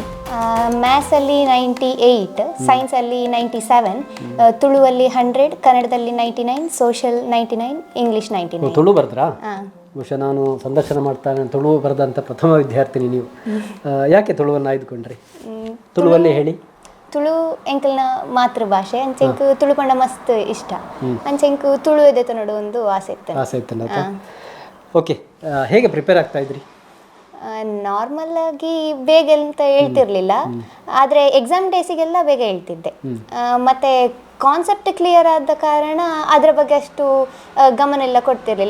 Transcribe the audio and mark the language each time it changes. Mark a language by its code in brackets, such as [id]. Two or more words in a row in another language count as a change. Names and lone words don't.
[kn] ಮ್ಯಾಥ್ಸಲ್ಲಿ 98, ಸೈನ್ಸಲ್ಲಿ 97, ತುಳುವಲ್ಲಿ 100, ಕನ್ನಡದಲ್ಲಿ 99, ಸೋಷಲ್ 99, ಇಂಗ್ಲೀಷ್ 99. ತುಳು ಬರೆದ್ರಾ? ಹಾಂ. ಬಹುಶಃ ನಾನು ಸಂದರ್ಶನ ಮಾಡ್ತಾನೆ ತುಳು ಬರೆದಂಥ ಪ್ರಥಮ ವಿದ್ಯಾರ್ಥಿನಿ ನೀವು. ಯಾಕೆ ತುಳುವನ್ನು ಆಯ್ದುಕೊಂಡ್ರಿ? ತುಳುವಲ್ಲಿ ಹೇಳಿ. [tcy] ತುಳು ಎಂಕಲ್ನ ಮಾತೃಭಾಷೆ ಅಂಚೆಂಕು ತುಳು ಪಂಡ ಮಸ್ತ್ ಇಷ್ಟ. ಅಂಚೆಂಕು ತುಳು ಎದೆತ ನೋಡು ಒಂದು ಆಸೆ ಇತ್ತು. [kn] ಓಕೆ, ಹೇಗೆ ಪ್ರಿಪೇರ್ ಆಗ್ತಾ ಇದ್ರಿ? ನಾರ್ಮಲ್ ಆಗಿ ಬೇಗ ಅಂತ ಹೇಳ್ತಿರ್ಲಿಲ್ಲ, ಆದರೆ [en] exam daysಿಗೆಲ್ಲ [kn] ಬೇಗ ಹೇಳ್ತಿದ್ದೆ. ಮತ್ತೆ [en] concept clear [kn] ಆದ ಕಾರಣ ಅದರ ಬಗ್ಗೆ ಅಷ್ಟು ಗಮನ ಎಲ್ಲ ಕೊಡ್ತಿರ್ಲಿಲ್ಲ.